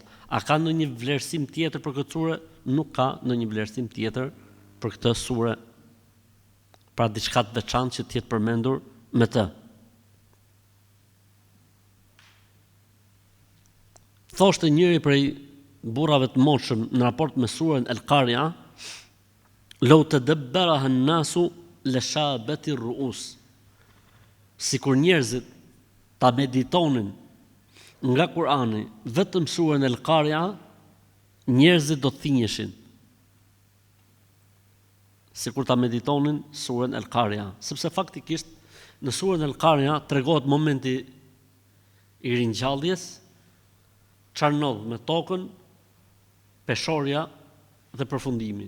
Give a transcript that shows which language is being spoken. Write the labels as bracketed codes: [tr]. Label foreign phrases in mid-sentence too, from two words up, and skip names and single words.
[sq] A ka ndonjë vlerësim tjetër për këtë sure? Nuk ka ndonjë vlerësim tjetër për këtë sure. Pra diçka të veçantë që të jetë përmendur me të. Thoshte njëri prej burrave të moshëm në raport me surën Al-Qari'a, [ar] "لو تدبرها الناس لشابت الرؤوس." [sq] Sikur njerëzit ta meditonin nga Kurani vetëm surën Al-Qari'a, njerëzit do të thinjeshin. Sikur ta meditonin surën Al-Qari'a, sepse faktikisht në surën Al-Qari'a tregohet momenti i ringjalljes, çfarë ndodh me tokën, peshorja dhe përfundimi.